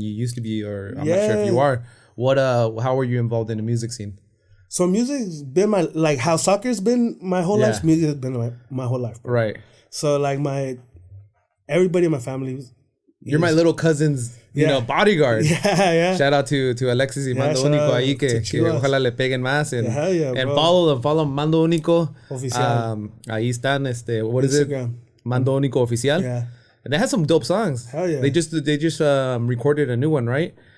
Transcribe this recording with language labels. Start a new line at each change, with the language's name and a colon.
English: You used to be, or I'm not sure if you are. What how are you involved in the music scene? So music's been how soccer's been my whole life. Music has been my whole life, bro. Right. So like everybody in my family. You're my little cousin's, you know, bodyguard. Yeah. Shout out to Alexis
Spanish: y Mando Único ahí que ojalá le peguen más
English: and follow Mando Único
Spanish: Oficial. Ahí están
English: what is Instagram. it? Mando Único Oficial. Yeah. And they had some dope songs. Hell yeah. They just recorded a new one, right?